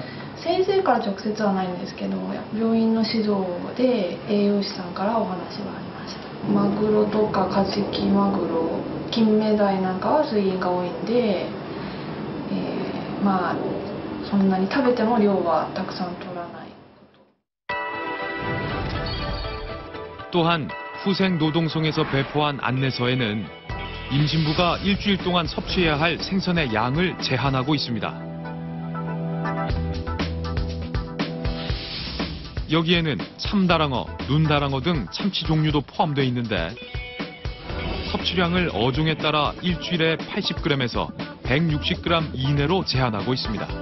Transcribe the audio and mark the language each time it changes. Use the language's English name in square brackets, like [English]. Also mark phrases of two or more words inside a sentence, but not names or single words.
[Japanese] 先生から直接はないんですけど、病院の指導で栄養士さんからお話はありました。マグロとかカジキマグロ、金目鯛なんかは水銀が多いんで、そんなに食べても量はたくさん取らない。 [Korean] 또한 후생노동성에서 배포한 안내서에는 임신부가 일주일 동안 섭취해야 할 생선의 양을 제한하고 있습니다. 여기에는 참다랑어, 눈다랑어 등 참치 종류도 포함되어 있는데 섭취량을 어종에 따라 일주일에 80g에서 160g 이내로 제한하고 있습니다.